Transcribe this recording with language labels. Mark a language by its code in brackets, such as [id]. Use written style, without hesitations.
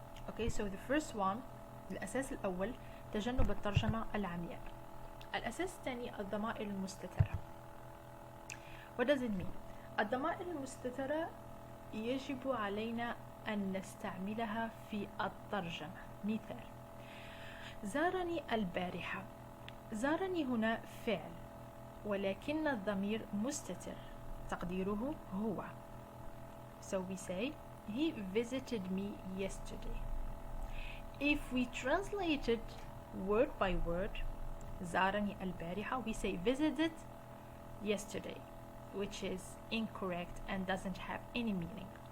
[en] Okay, so the first one, [ar] الأساس الأول تجنب الترجمة العمياء. الأساس الثاني الضمائر المستترة. [en] What does it mean? [ar] الضمائر المستترة يجب علينا أن نستعملها في الترجمة. مثال: زارني البارحة. زارني هنا فعل ولكن الضمير مستتر تقديره هو. [en] So we say he visited me yesterday. If we translated word by word [ar] زارني البارحة, [en] we say visited yesterday, which is incorrect and doesn't have any meaning.